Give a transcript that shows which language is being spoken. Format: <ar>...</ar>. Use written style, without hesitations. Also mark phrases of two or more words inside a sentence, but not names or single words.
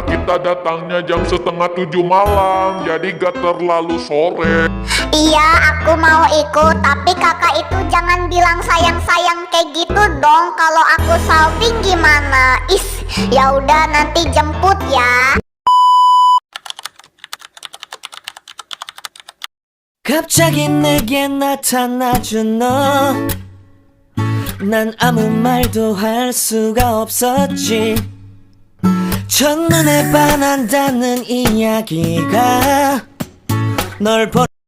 <id>Kita datangnya jam 6:30 malam, jadi gak terlalu sore. Iya, aku mau ikut. Tapi kakak itu jangan bilang sayang-sayang kayak gitu dong. Kalau aku salting gimana? Ya udah nanti jemput ya.</id> <ko>갑자기 내게 나타나준 너. 난 아무 말도 할 수가 없었지. 첫눈에 반한다는 이야기가 널 보</ko>